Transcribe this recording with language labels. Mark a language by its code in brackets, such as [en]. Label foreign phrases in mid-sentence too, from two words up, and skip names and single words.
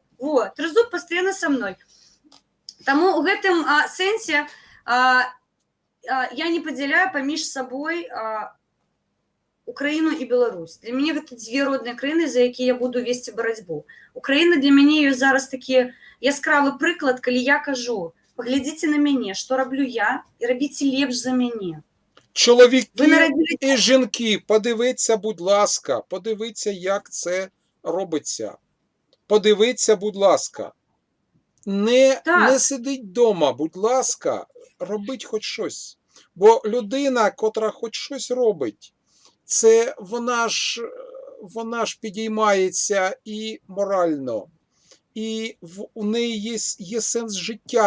[be] Вот, Трызуб пастаянна са мной. Таму ў гэтым сэнсе я не падзяляю паміж сабой Украіну і Беларусь. Для мяне гэта дзве родныя краіны, за якія я буду весці барацьбу. Украіна для мяне ёсць зараз такі яскравы прыклад, калі я кажу, паглядзіце на мяне, што раблю я, і рабіце лепш за мяне. [uk] Чоловіки і жінки, подивіться, будь ласка, подивіться, як це робиться. Подивіться, будь ласка. Не сидіть вдома, будь ласка, робіть хоч щось. Бо людина, котра хоч щось робить, це вона ж підіймається і морально, і у неї є сенс життя.